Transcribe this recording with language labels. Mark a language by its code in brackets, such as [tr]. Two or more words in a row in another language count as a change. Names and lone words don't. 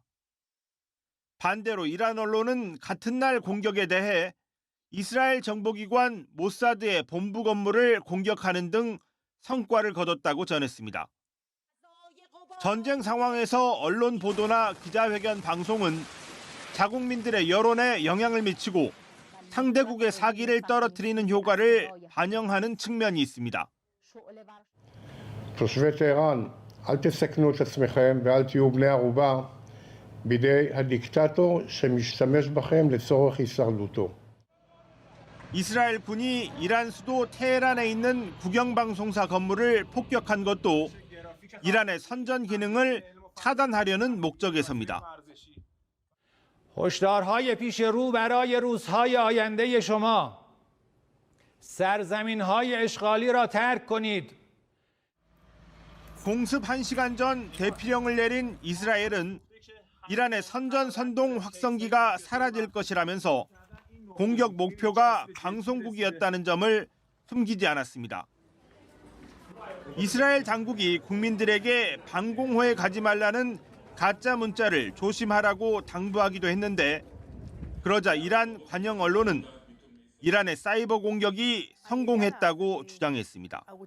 [ko] 반대로 이란 언론은 같은 날 공격에 대해 이스라엘 정보기관 모사드의 본부 건물을 공격하는 등 성과를 거뒀다고 전했습니다. 전쟁 상황에서 언론 보도나 기자회견 방송은 자국민들의 여론에 영향을 미치고 상대국의 사기를 떨어뜨리는 효과를 반영하는 측면이 있습니다. [he] תושבי טהרן, אל תסכנו את עצמכם ואל תהיו בני ערובה בידי הדיקטטור שמשתמש בכם לצורך הישרדותו. [ko] 이스라엘 군이 이란 수도 테헤란에 있는 국영방송사 건물을 폭격한 것도 이란의 선전 기능을 차단하려는 목적에서입니다. [fa] هشدارهای پیش رو برای روزهای آینده شما سرزمین‌های اشغالی را ترک کنید. [ko] 공습 1시간 전 대피령을 내린 이스라엘은 이란의 선전선동 확성기가 사라질 것이라면서 공격 목표가 방송국이었다는 점을 숨기지 않았습니다. 이스라엘 당국이 국민들에게 방공호에 가지 말라는 가짜 문자를 조심하라고 당부하기도 했는데 그러자 이란 관영 언론은 이란의 사이버 공격이 성공했다고 주장했습니다.